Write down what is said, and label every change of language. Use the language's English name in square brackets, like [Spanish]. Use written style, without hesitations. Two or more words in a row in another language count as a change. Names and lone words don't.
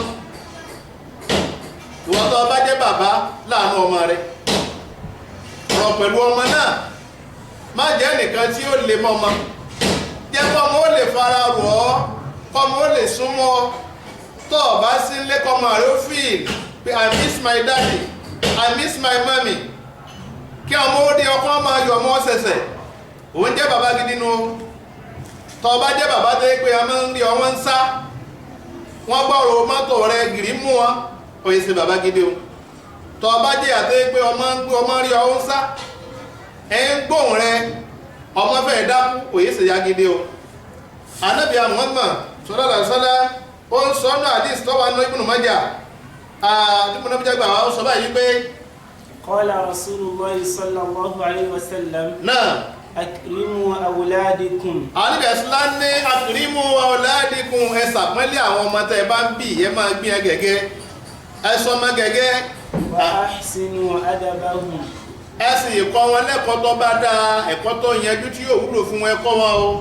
[Yoruba] Ìwọ́n tó bá jẹ́ bàbá láàánú ọmọ rẹ̀. sọ̀rọ̀ pẹ̀lú ọmọ náà má jẹ́ nìkan tí ó lè mọ́ ọmọ jẹ́ kọ́mọ ó lè fara rọ̀ ọ́ kọ́mọ ó lè súnmọ́ tó o bá sí ilé kọ́mọ rẹ̀ ó feel pé [English] I miss my daddy I miss my mommy [Yoruba] kí ọmọ ó dé ọkọ máa yọ ọmọ ṣẹ̀ṣẹ̀ òun jẹ́ bàbá gidi nu tó bá jẹ́ bàbá tó yẹ pé ọmọ ń rí ọmọ ń sá wọ́n gbọ́rọ̀ mọ́tò rẹ̀ gìrì mú wọn ó yẹ sí bàbá gidi o tó bá jẹ́ àti pé ọmọ ń gbé ọmọ rí ọmọ ń sá ẹ̀ ń gbóhùn rẹ̀ ọmọ fẹ́ dákú ó yẹ sí ya gidi o Ànábì Muhammad [Arabic] صلى الله عليه وسلم [Yoruba] ó ń sọ náà àdìs tó wà ní Ibn Majah Ibn Majah gbà wá ó sọ báyìí pé [Arabic] قال رسول الله صلى الله عليه وسلم [Yoruba] náà [Arabic] أكرموا أولادكم. [Yoruba] Ànábì Islam ní [Arabic] أكرموا أولادكم [Yoruba] ẹ ṣàpọ́nlé àwọn ọmọ tẹ́ ẹ bá ń bí ẹ máa gbé ẹ gẹ́gẹ́ ẹ sọ ọmọ gẹ́gẹ́ [Arabic] وأحسنوا أدبهم. [Yoruba] ẹ sì kọ́ wọn lẹ́kọ̀ọ́ tó bá dáa ẹ̀kọ́ tó yanjú tí yóò wúlò fún wọn ẹ kọ́ wọn o.